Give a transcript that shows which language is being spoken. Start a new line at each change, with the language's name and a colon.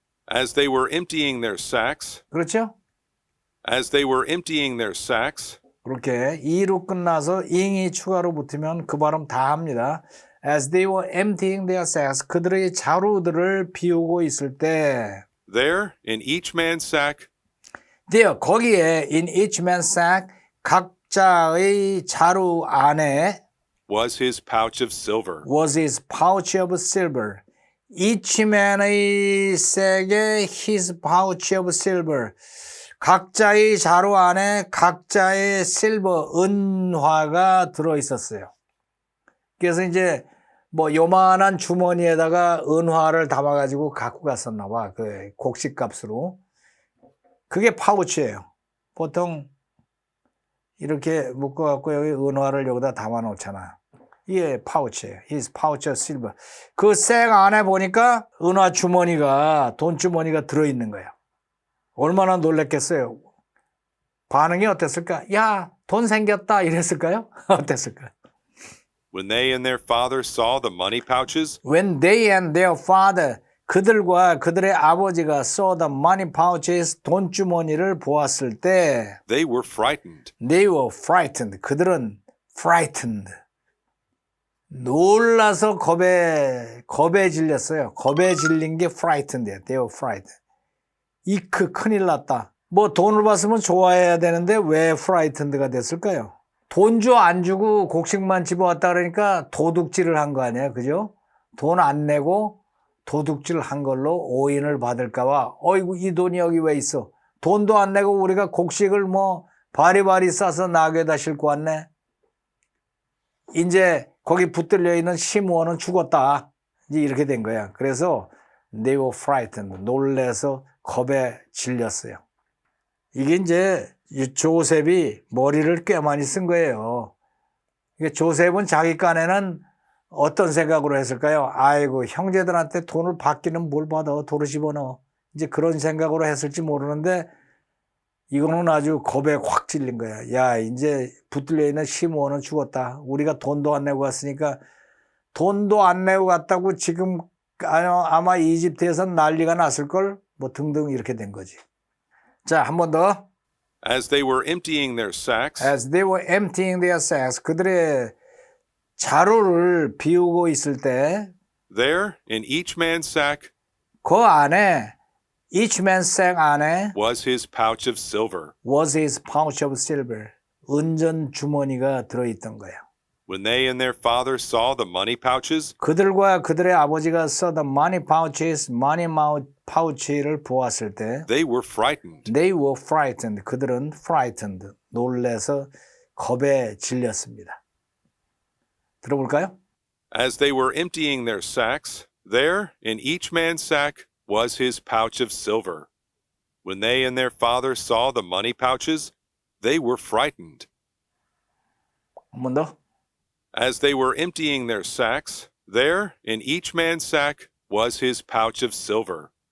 English: as they were emptying their sacks,
Korean: 그렇죠?
English: as they were emptying their sacks,
Korean: 그렇게 e로 끝나서 ing이 추가로 붙으면 그 발음 다 합니다.
English: As they were emptying their sacks
Korean: 그들의 자루들을 비우고 있을 때
English: there in each man's sack there
Korean: 거기에
English: in each man's sack
Korean: 각자의 자루 안에
English: was his pouch of silver. was his pouch of silver. each man의 sack에 his pouch of silver.
Korean: 각자의 자루 안에 각자의 실버, 은화가 들어있었어요. 그래서 이제 뭐 요만한 주머니에다가 은화를 담아가지고 갖고 갔었나 봐. 그 곡식값으로. 그게 파우치예요. 보통 이렇게 묶어갖고 여기 은화를 여기다 담아 놓잖아. 이게 파우치예요.
English: His pouch of silver.
Korean: 그 색 안에 보니까 은화 주머니가, 돈 주머니가 들어있는 거예요. 얼마나 놀랬겠어요. 반응이 어땠을까? 야, 돈 생겼다 이랬을까요? 어땠을까요?
English: When they and their father saw the money pouches, When they and their father
Korean: 그들과 그들의 아버지가
English: saw the money pouches
Korean: 돈 주머니를 보았을 때
English: they were frightened. They were frightened.
Korean: 그들은 frightened. 놀라서 겁에 질렸어요. 겁에 질린 게 frightened예요.
English: They were frightened.
Korean: 이크 큰일 났다. 뭐 돈을 받으면 좋아해야 되는데 왜 frightened가 됐을까요? 돈 줘 안 주고 곡식만 집어왔다 그러니까 도둑질을 한 거 아니에요. 그죠? 돈 안 내고 도둑질 한 걸로 오인을 받을까 봐 어이구 이 돈이 여기 왜 있어? 돈도 안 내고 우리가 곡식을 뭐 바리바리 싸서 나귀에다 싣고 왔네. 이제 거기 붙들려 있는 시므온은 죽었다. 이제 이렇게 된 거야. 그래서
English: they were frightened.
Korean: 놀래서 겁에 질렸어요. 이게 이제 이 조셉이 머리를 꽤 많이 쓴 거예요. 조셉은 자기 깐에는 어떤 생각으로 했을까요? 아이고, 형제들한테 돈을 받기는 뭘 받아, 도로 집어넣어. 이제 그런 생각으로 했을지 모르는데, 이거는 아주 겁에 확 질린 거야. 야, 이제 붙들려 있는 시므온은 죽었다. 우리가 돈도 안 내고 갔으니까, 돈도 안 내고 갔다고 지금 아마 이집트에선 난리가 났을걸? 뭐 등등 이렇게 된 거지. 자, 한 번 더.
English: As they were emptying their sacks, As they were emptying their sacks,
Korean: 그들의 자루를 비우고 있을 때,
English: there in each man's sack
Korean: 그 안에,
English: each man's sack
Korean: 안에
English: was his pouch of silver. was his pouch of silver.
Korean: 은전 주머니가 들어있던 거예요.
English: When they and their father saw the money pouches,
Korean: 그들과 그들의 아버지가 써던
English: money pouches, money pouch
Korean: 를 보았을 때,
English: they were frightened. they were frightened.
Korean: 그들은 frightened. 놀래서 겁에 질렸습니다. 들어볼까요?
English: As they were emptying their sacks, there in each man's sack was his pouch of silver. When they and their father saw the money pouches, they were frightened.
Korean: 한 번 더.
English: As they were emptying their sacks, there in each man's sack was his pouch of silver.